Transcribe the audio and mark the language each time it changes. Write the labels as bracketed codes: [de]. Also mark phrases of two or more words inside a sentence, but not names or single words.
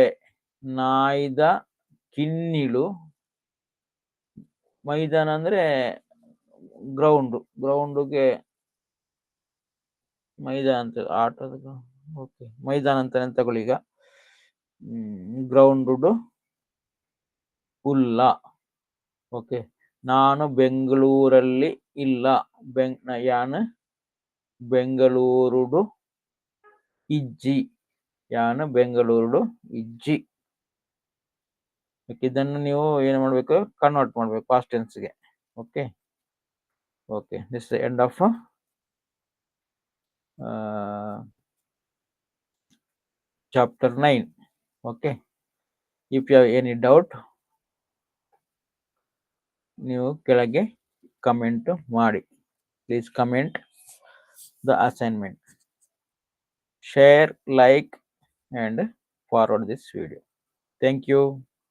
[kn] ನಾಯ್ದ ಕಿನ್ನಿಳು. ಮೈದಾನ ಅಂದ್ರೆ ಗ್ರೌಂಡ್ಗೆ ಮೈದಾನ ಅಂತ ಆಟದ. ಓಕೆ, ಮೈದಾನ ಅಂತಾನೆ ತಗೊಳ್ಳಿ ಈಗ. ಗ್ರೌಂಡ್ ಹುಲ್ಲ. ಓಕೆ, ನಾನು ಬೆಂಗಳೂರಲ್ಲಿ ಇಲ್ಲ. [tcy] ಯಾನು ಬೆಂಗಳೂರುಡು ಇಜ್ಜಿ. ಯಾನು ಬೆಂಗಳೂರುಡು ಇಜ್ಜಿ. [kn] ಇದನ್ನು ನೀವು ಏನು ಮಾಡಬೇಕು, ಕನ್ವರ್ಟ್ ಮಾಡಬೇಕು [en] past tense. okay okay, this is the end of chapter 9. Okay, if you have any doubt [kn] ನೀವು ಕೆಳಗೆ ಕಮೆಂಟ್ ಮಾಡಿ. [en] please comment the assignment, share, like and forward this video. Thank you.